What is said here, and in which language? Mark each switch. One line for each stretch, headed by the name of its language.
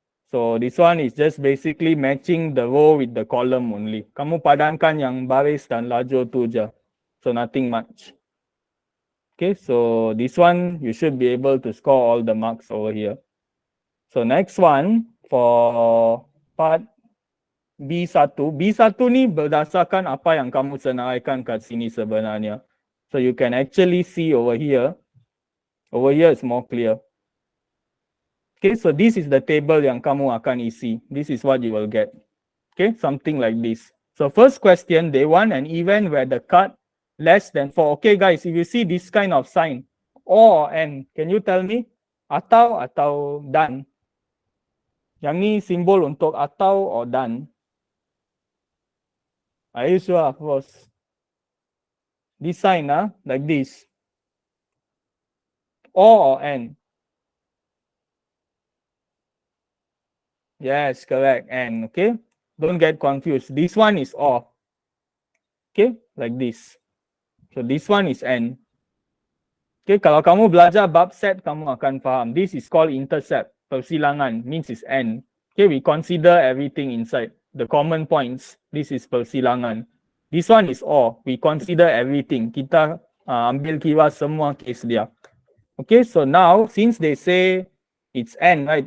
English: So this one is just basically matching the row with the column only.
Malay: Kamu padankan yang baris dan lajur tu je.
English: So nothing much. Okay, so this one you should be able to score all the marks over here. So next one for part B1.
Malay: B1 ni berdasarkan apa yang kamu senaraikan kat sini sebenarnya.
English: So you can actually see over here. Over here is more clear. Okay, so this is the table
Malay: yang kamu akan isi.
English: This is what you will get. Okay, something like this. So first question, they want an event where the cut less than 4. Okay guys, if you see this kind of sign, or and, can you tell me?
Malay: Atau dan? Yang ni simbol untuk atau or dan?
English: Are you sure? Of course. This sign, like this. Or and. Yes, correct. And, okay? Don't get confused. This one is or. Okay, like this. So this one is n.
Malay: Okay, kalau kamu belajar bab set, kamu akan faham.
English: This is called intercept. Persilangan means is n. Okay, we consider everything inside. The common points, this is persilangan. This one is or. We consider everything.
Malay: Kita ambil kira semua case dia.
English: Okay, so now since they say it's n, right?